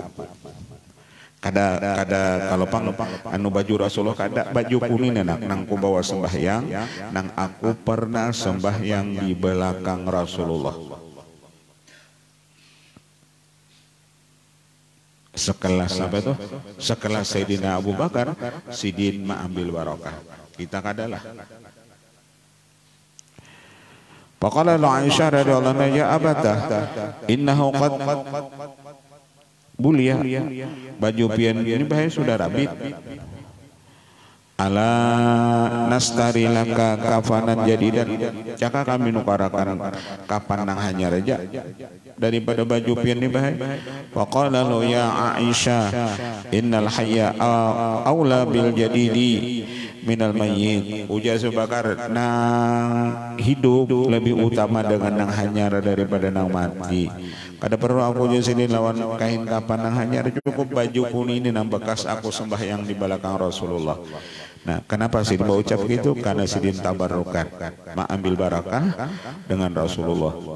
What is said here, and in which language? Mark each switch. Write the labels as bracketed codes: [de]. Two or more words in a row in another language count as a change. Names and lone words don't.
[bjn] Kada kalau pang anu baju Rasulullah, kada baju kuning nang ku bawa sembahyang, nang aku pernah sembahyang di belakang Rasulullah. Sekelas apa itu? Sekelas Sayyidina Abu Bakar Sidin mengambil barokah. Kita kadalah. [ar] فقالت عائشة رضي الله عنها يا أبتاه إنه قد بلي, [bjn] baju pian ini bahaya sudah rabit. [ar] ألا نشتري لك كفنا جديدا, [bjn] caka kami nukarakan kapan nang hanya reja daripada baju pian ini bahaya. [ar] فقال لا يا عائشة إن الحي أولى بالجديد من الميت, [bjn] ujar Abu Bakar, nang hidup lebih utama dengan nang hanyar daripada nang mati. Kada perlu aku sini lawan kain kapan nang hanyar, cukup baju kuning ini nang bekas aku sembahyang di belakang Rasulullah. Nah, kenapa sih mau ucap gitu? Karena sidin tabarukan, mengambil barakah dengan Rasulullah.